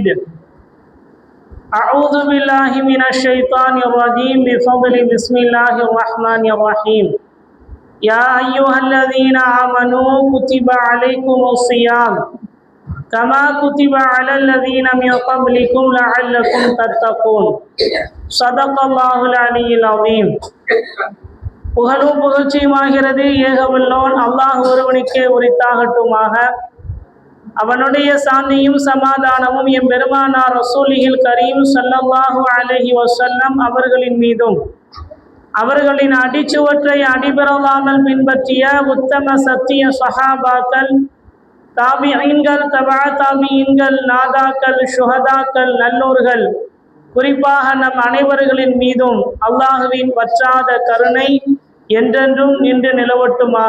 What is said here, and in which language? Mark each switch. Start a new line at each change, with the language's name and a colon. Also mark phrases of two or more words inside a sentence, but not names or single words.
Arabic: أعوذ بالله من الشيطان الرجيم بفضل بسم الله الرحمن الرحيم. يا أيها الذين آمنوا كتب عليكم الصيام كما كتب على الذين من قبلكم لعلكم تتقون. صدق الله العلي العظيم.
Tamil: புகழும் புகழ்ச்சியுமாகிறது ஏகவல்லோன் அல்லாஹ் ஒருவனுக்கே உரித்தாகட்டுமாக. அவனுடைய சாந்தியும் சமாதானமும் எம் பெருமானார்
Arabic: رسول الكريم صلى الله عليه وسلم
Tamil: அவர்களின் மீதும் அவர்களின் அடிச்சுவற்றை அடிபெறலாமல் பின்பற்றிய உத்தம சத்திய சஹாபாக்கள், தாபிஈன்கள், தபா தாபிஈன்கள், நாதாக்கள், ஷுஹதாக்கள், நல்லோர்கள், குறிப்பாக நம் அனைவர்களின் மீதும் அல்லாஹுவின் வற்றாத கருணை என்றென்றும் நின்று நிலவட்டுமாக.